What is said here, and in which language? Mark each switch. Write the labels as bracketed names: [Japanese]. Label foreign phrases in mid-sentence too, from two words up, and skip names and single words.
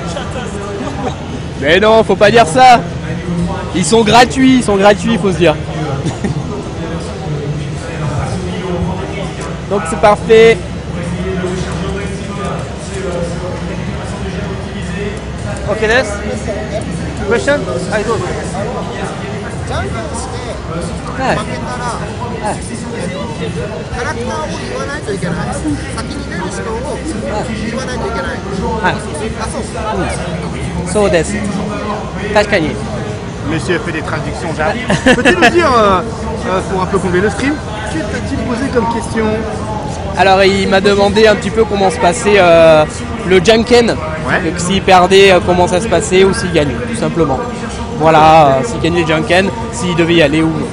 [French] Mais non, faut pas dire ça. Ils sont gratuits, faut se dire. Donc c'est parfait. ok, Des. Question? [English] I do. [Japanese] じゃんけんしてはい負けたら、キャラクターを言わないといけない。先に出る人を言わないといけない。はい。あ、そう。そうです。確かに。 [French] Monsieur fait des traductions jap. Peux-tu nous dire, pour un peu combler le stream, que t'as-t-il posé comme question Alors il m'a demandé un petit peu comment se passait le Janken, Ouais. donc s'il perdait, comment ça se passait ou s'il gagnait, tout simplement. Voilà, s'il gagnait le Janken, s'il devait y aller ou non.